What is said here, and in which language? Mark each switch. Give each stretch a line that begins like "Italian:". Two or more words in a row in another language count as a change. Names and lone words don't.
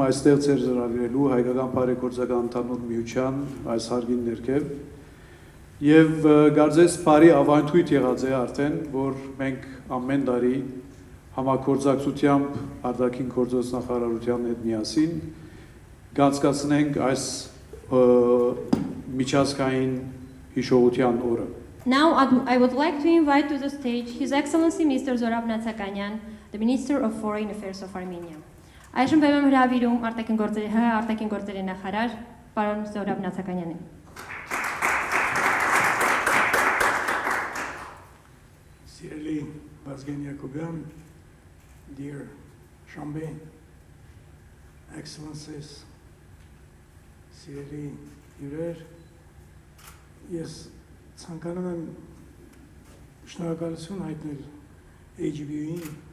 Armenian: այստեղ ձեր զրավիրելու Հայկական Բարեգործական Ընդհանուր Միության այս հարգին ներքև եւ գարձես բարի ավանդույթ եղած է արդեն, որ մենք ամեն տարի համագործակցությամբ արտաքին գործոս նախարարության հետ միասին կանցկացնենք այս միջազգային հիշողության օրը։
English: Now I would like to invite to the stage His Excellency Mr. Zorab Natsakanyan, the Minister of Foreign Affairs of Armenia.
Armenian: Այժմ բեմ եմ հրավիրում արտաքին գործերի նախարար պարոն Զորաբ Նացականյանին։ Սիրելի Վազգեն Յակոբյան,
English: dear Shambe, Excellencies,
Armenian: սիրելի հյուրեր, ես ցանկանում եմ շնորհակալություն հայտնել AGB-ին,